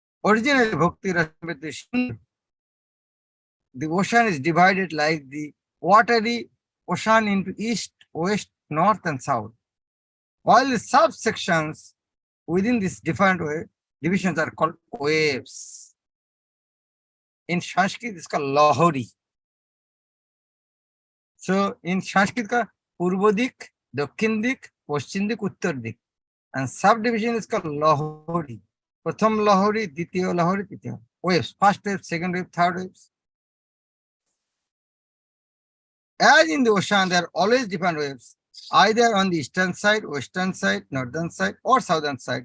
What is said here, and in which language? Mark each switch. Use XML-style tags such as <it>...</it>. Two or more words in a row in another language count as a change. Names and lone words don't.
<en>Originally, Bhakti Rasamrita Sindhu the ocean is divided like the watery ocean into east, west, north, and south. While the subsections within these different divisions are called waves. In Sanskrit, it's called Lahori. So in Sanskrit,</en> <sa>पूर्व दिक्, दक्षिण दिक्, पश्चिम दिक्, उत्तर दिक्.</sa> <en>And subdivision is called Lahori.</en> <sa>प्रथम लहरी, द्वितीय लहरी, तृतीय.</sa> <en>Waves, first wave, second wave, third waves. As in the ocean, there are always different waves, either on the eastern side, western side, northern side, or southern side.</en>